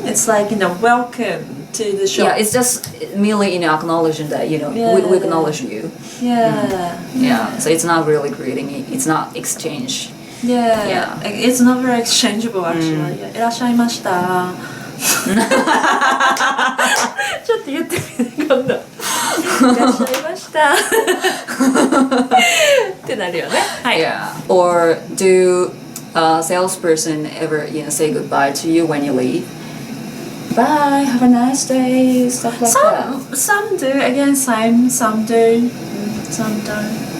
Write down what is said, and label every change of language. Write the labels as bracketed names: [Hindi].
[English] It's like, welcome to the shop. Yeah, it's just merely acknowledging that we acknowledge you. Yeah. So it's not really greeting. It's not exchange. Yeah. It's not very exchangeable actually. [Japanese] いらっしゃいました。ちょっと言ってみて今度。いらっしゃいました。ってなるよね。はい。 [English] Yeah. Or do salesperson ever say goodbye to you when you leave? Bye, have a nice day, stuff like that. Some do. Again, some do. Some don't.